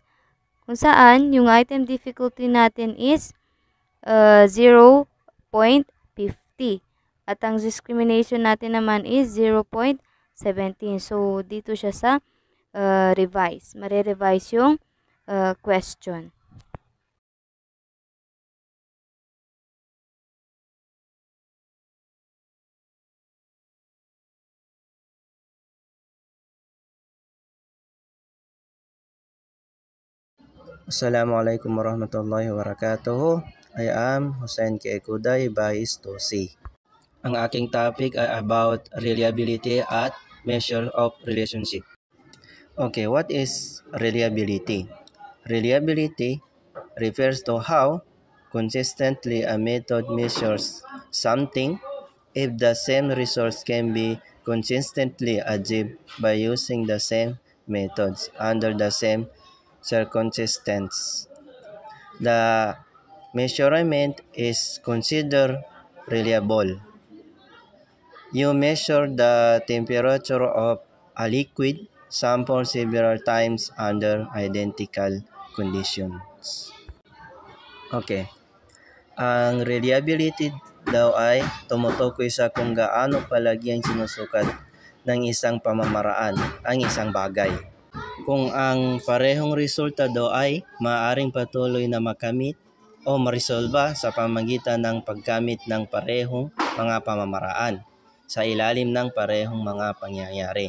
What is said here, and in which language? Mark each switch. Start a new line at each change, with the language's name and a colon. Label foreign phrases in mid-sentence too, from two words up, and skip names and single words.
Filipino: Kung saan, yung
English: item difficulty
Filipino: natin is 0.50. At ang discrimination natin naman is 0.17. So, dito siya sa revise. Mare-revise yung question.
Arabic: السلام عليكم ورحمة الله وبركاته.
English: I am Hussein K. Kuday, Bahis 2C.
Filipino: Ang aking topic ay
English: about reliability
Filipino: at
English: measure of relationship. Okay, what is reliability? Reliability refers to how consistently a method measures something if the same results can be consistently achieved by using the same methods under the same circumstances. The measurement is considered reliable. You measure the temperature of a liquid sample several times under identical conditions. Okay.
Filipino: Ang reliability daw ay tumutukoy sa kung gaano palagi ang sinusukat ng isang pamamaraan ang isang bagay. Kung ang parehong resulta daw ay maaaring patuloy na makamit o maresolba sa pamamagitan ng paggamit ng parehong mga pamamaraan sa ilalim ng parehong mga pangyayari.